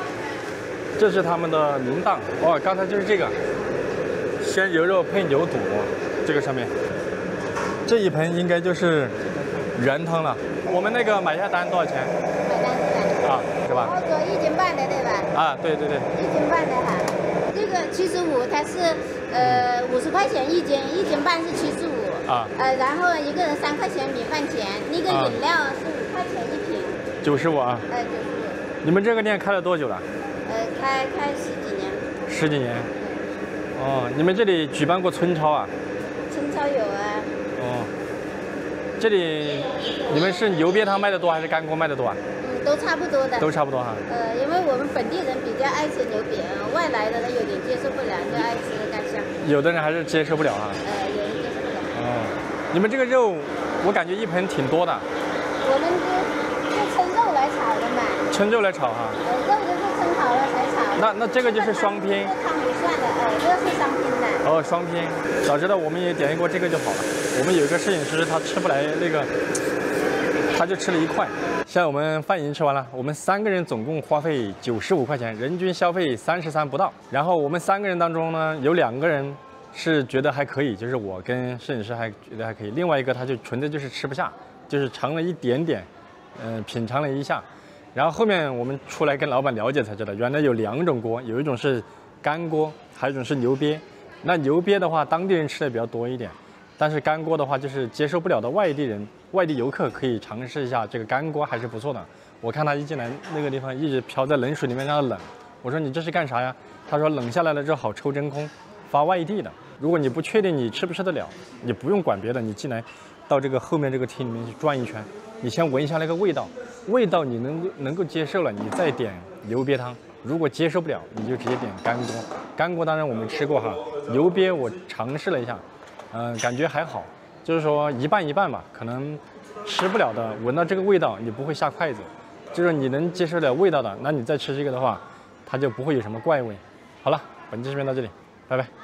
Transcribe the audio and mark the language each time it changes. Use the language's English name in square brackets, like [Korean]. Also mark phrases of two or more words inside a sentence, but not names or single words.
[Chinese] 这是他们的名档哦，刚才就是这个鲜牛肉配牛肚，这个上面这一盆应该就是原汤了。我们那个买下单多少钱？买单是吧？啊，是吧？我做1斤半的对吧？啊，对对对。 1斤半的哈，这个75，它是50块钱1斤，1斤半是75。啊。然後一個人3塊錢米飯錢，那個飲料是5塊錢1瓶。 95啊。 95。你們這個店開了多久了？開10幾年。 10幾年。哦，你們這裡舉辦過春超啊？春超有啊。哦。這裡你們是牛鱉湯賣的多還是乾鍋賣的多啊？都差不多的。都差不多哈。因為我們本地人比較愛吃牛鱉，外來的人有點接受不了，就愛吃乾香。有的人還是接受不了哈。有人接受不了。哦，你們這個肉，我感覺一盆挺多的。我們就稱肉來炒的嘛。稱肉來炒哈。肉就是稱好了才炒。那這個就是雙拼。這湯不算的，這個是雙拼的。哦，雙拼。早知道我們也點一鍋這個就好了。我們有一個攝影師，他吃不來那個，他就吃了1塊。現在我們飯已經吃完了，我們3個人總共花費95塊錢，人均消費33不到。然後我們3個人當中呢，有2個人是覺得還可以，就是我跟攝影師還覺得還可以，另外一個他就純粹就是吃不下，就是嘗了一點點，品嘗了一下。然後後面我們出來跟老闆了解才知道，原來有2種鍋，有一種是乾鍋，還有一種是牛鱉。那牛鱉的話，當地人吃的比較多一點。但是乾鍋的話，就是接受不了的外地人、外地遊客可以嘗試一下這個乾鍋，還是不錯的。我看他一進來，那個地方一直漂在冷水裡面讓它冷。我說你這是幹啥呀？他說冷下來了之後好抽真空，發外地的。如果你不確定你吃不吃得了，你不用管別的，你進來到這個後面這個廳裡面去轉一圈，你先聞一下那個味道，味道你能夠接受了，你再點牛鱉湯。如果接受不了，你就直接點乾鍋。乾鍋當然我們吃過哈，牛鱉我嘗試了一下。感覺還好，就是說一半一半吧，可能吃不了的，聞到這個味道你不會下筷子，就是你能接受了味道的，那你再吃這個的話，它就不會有什麼怪味。好了，本期視頻到這裡，拜拜。